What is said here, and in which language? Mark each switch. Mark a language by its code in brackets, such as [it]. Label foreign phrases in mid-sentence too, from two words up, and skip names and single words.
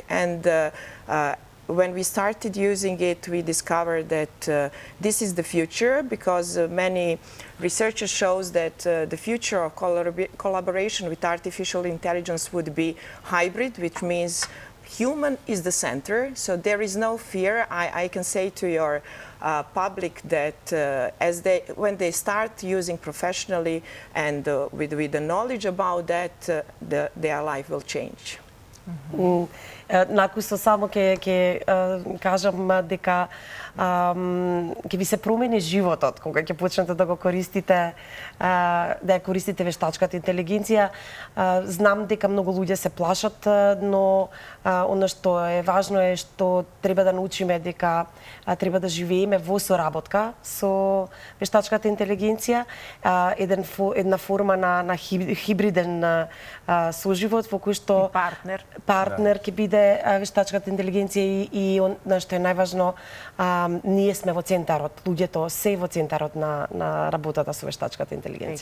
[en] And when we started using it, we discovered that this is the future because many researchers shows that the future of collaboration with artificial intelligence would be hybrid, which means human is the center. So there is no fear. I can say to your public that when they start using professionally and with the knowledge about that, their life will change. [mk] Накусо само ќе кажам дека ќе ви се промени животот кога ќе почнете да го користите, да ја користите вештачката интелигенција. Знам дека многу луѓе се плашат, но она што е важно е што треба да научиме дека треба да живееме во соработка со вештачката интелигенција, една форма на хибриден соживот во кој што партнер ќе биде вештачката интелигенција и она што е најважно, ние сме во центарот, луѓето се во центарот на работата со вештачката интелигенција.